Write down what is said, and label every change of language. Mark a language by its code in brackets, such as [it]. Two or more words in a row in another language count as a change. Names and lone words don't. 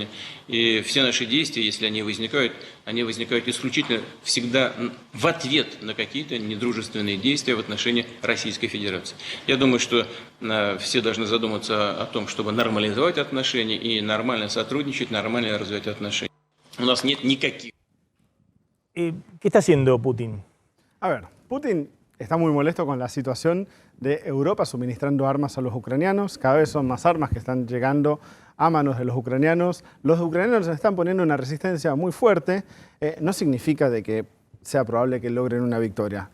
[ru] И все наши действия, если они возникают исключительно всегда в ответ на какие-то недружественные действия в отношении Российской Федерации. Я думаю, что все должны задуматься о том, чтобы нормализовать отношения и нормально сотрудничать, нормально развивать отношения. У нас нет никаких. [es] ¿Qué está haciendo Putin? A ver, Putin está muy molesto con la situación de Europa suministrando armas a los ucranianos. Cada vez son más armas que están llegando a manos de los ucranianos. Los ucranianos están poniendo una resistencia muy fuerte. No significa de que sea probable que logren una victoria.